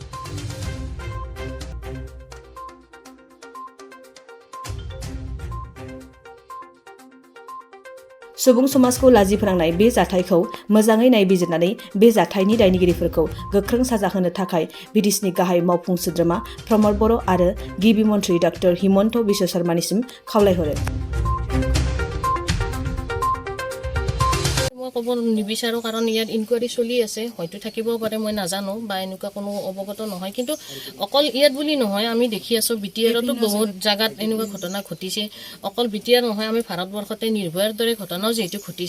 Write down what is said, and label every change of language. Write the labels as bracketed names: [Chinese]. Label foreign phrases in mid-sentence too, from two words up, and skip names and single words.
[Bodo] सुबुं समाजखौ लाजि फोनांनाय बे जाथायखौ मोजाङै नायबिजिरनानै बे जाथायनि दायनिगिरिफोरखौ गोख्रों साजा होनो थाखाय बिटिसिनि गाहाय मावफुं सोद्रोमा प्रमद बर' आरो गिबि मन्थ्रि डक्टर हिमन्त बिश्व शर्मानिसिम खावलायहरो। [Assamese] মই ক'ব নিবিচাৰোঁ কাৰণ ইয়াত ইনকুৱাৰী চলি আছে, হয়তো থাকিবও পাৰে, মই নাজানো বা এনেকুৱা কোনো অৱগত নহয়। কিন্তু অকল ইয়াত বুলি নহয়, আমি দেখি আছোঁ বিটিআৰতো বহুত জাগাত এনেকুৱা ঘটনা ঘটিছে। অকল বিটিআৰ নহয়, আমি ভাৰতবৰ্ষতে নিৰ্ভয়াৰ দৰে ঘটনাও যিহেতু ঘটিছে।